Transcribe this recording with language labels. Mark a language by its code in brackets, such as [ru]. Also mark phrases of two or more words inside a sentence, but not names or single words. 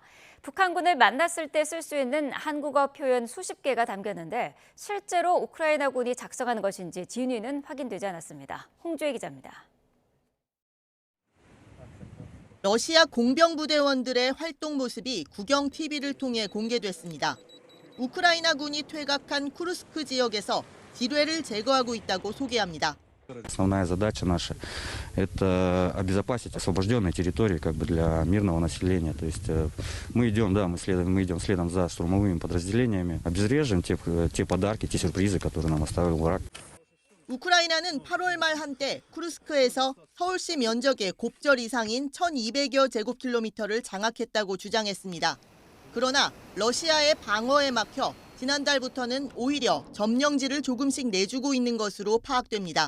[ko] 북한군을 만났을 때 쓸 수 있는 한국어 표현 수십 개가 담겼는데 실제로 우크라이나군이 작성한 것인지 진위는 확인되지 않았습니다. 홍주혜 기자입니다. 러시아 공병부대원들의 활동 모습이 국영 TV를 통해 공개됐습니다. 우크라이나군이 퇴각한 쿠르스크 지역에서 지뢰를 제거하고 있다고 소개합니다. [ru] Основная задача наша – это обезопасить освобожденные территории для мирного населения. То есть мы идем следом за штурмовыми подразделениями, обезвреживаем те подарки, те сюрпризы, которые нам оставил враг. [ko] 우크라이나는 8월 말 한때 쿠르스크에서 서울시 면적의 곱절 이상인 1,200여 제곱킬로미터를 장악했다고 주장했습니다. 그러나 러시아의 방어에 막혀 지난달부터는 오히려 점령지를 조금씩 내주고 있는 것으로 파악됩니다.